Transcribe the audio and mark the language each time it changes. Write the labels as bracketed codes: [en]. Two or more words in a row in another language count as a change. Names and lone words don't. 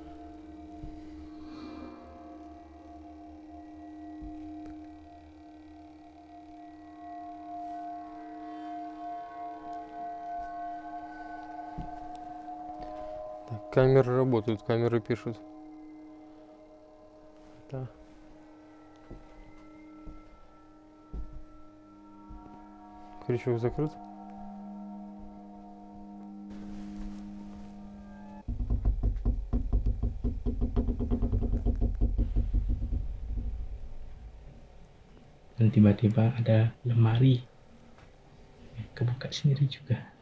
[ru] Так, камеры работают, камеры пишут. Да. Крючок закрыт. [id] Dan tiba-tiba ada lemari yang kebuka sendiri juga.